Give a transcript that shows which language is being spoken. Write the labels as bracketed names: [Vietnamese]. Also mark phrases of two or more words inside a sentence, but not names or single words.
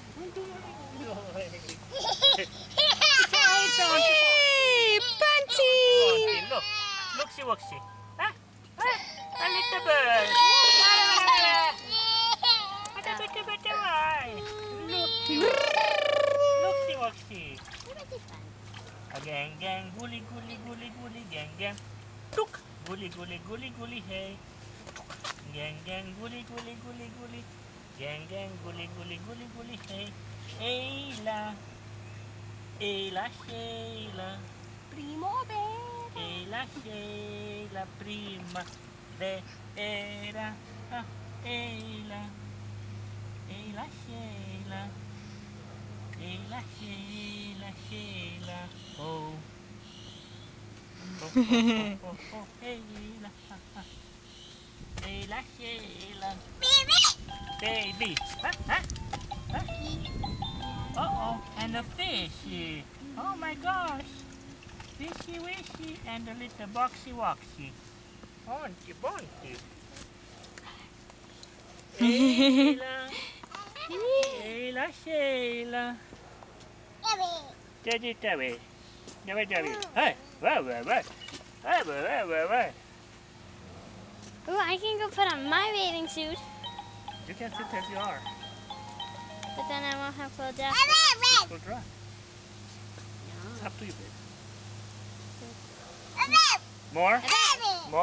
[English] Hey, Bunty! Look. Look, see what she. Huh? A little bird. Look, see what she. A gang, gang, gully, gully, gully, gully, gang, gang. Look. Gully, gully, gully, gully, hey. Gang, gang, gully, gully, gully, gully. Gang, gang, gully, gully, gully, gully, hey. Eila. Eila, Sheila. Primavera. Eila, Sheila, prima. Era. Eila. Eila, Sheila. Eila, Sheila, Sheila. Oh. Oh, Eila. Eila, Sheila. Baby. Huh? Uh-oh, and a fish. Oh my gosh. Fishy wishy and a little boxy woxy. Bonky, bonky. Eila. Eila, Sheila. Teddy, Teddy. Teddy, Teddy. Hey, wait. Hey. Ooh, I can go put on my bathing suit, You can sit as you are. but then I won't have clothes after. It will dry. It's up to you, babe. More? More?